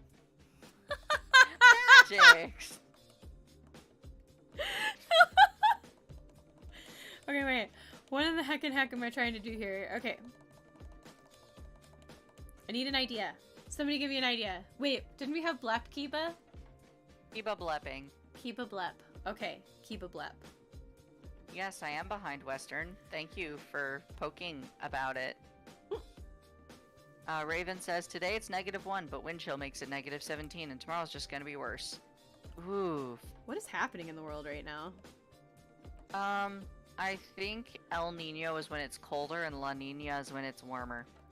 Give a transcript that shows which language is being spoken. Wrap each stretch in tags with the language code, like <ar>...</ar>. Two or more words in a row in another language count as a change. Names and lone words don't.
<en>Magic! Okay, wait. What in the heck am I trying to do here? Okay. I need an idea. Somebody give me an idea. Wait, didn't we have Blep Kiba? Kiba blepping. Kiba Blep. Okay, Kiba Blep. Yes, I am behind Western. Thank you for poking about it. Raven says, today it's -1, but wind chill makes it -17, and tomorrow's just gonna be worse. Ooh. What is happening in the world right now? I think El Nino is when it's colder, and La Nina is when it's warmer.</en>